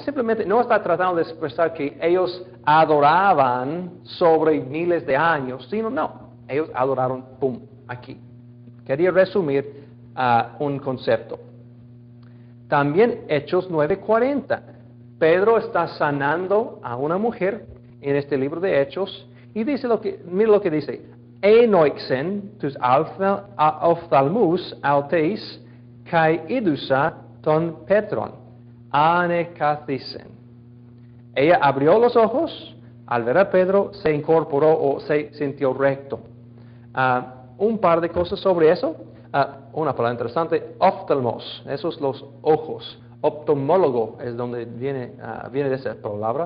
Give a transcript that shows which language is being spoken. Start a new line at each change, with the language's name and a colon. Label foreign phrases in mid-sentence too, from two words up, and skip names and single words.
Spanish: Simplemente no está tratando de expresar que ellos adoraban sobre miles de años, sino no, ellos adoraron, pum, aquí. Quería resumir un concepto. También Hechos 9:40. Pedro está sanando a una mujer en este libro de Hechos y dice mira lo que dice.
Greek: ἤνοιξεν τοὺς ὀφθαλμοὺς αὐτῆς καὶ ἰδοῦσα τὸν Πέτρον ἀνεκάθισεν.
Spanish: Ella abrió los ojos, al ver a Pedro se incorporó o se sintió recto. Un par de cosas sobre eso. Una palabra interesante, oftalmos, esos los ojos. Optomólogo es donde viene de esa palabra.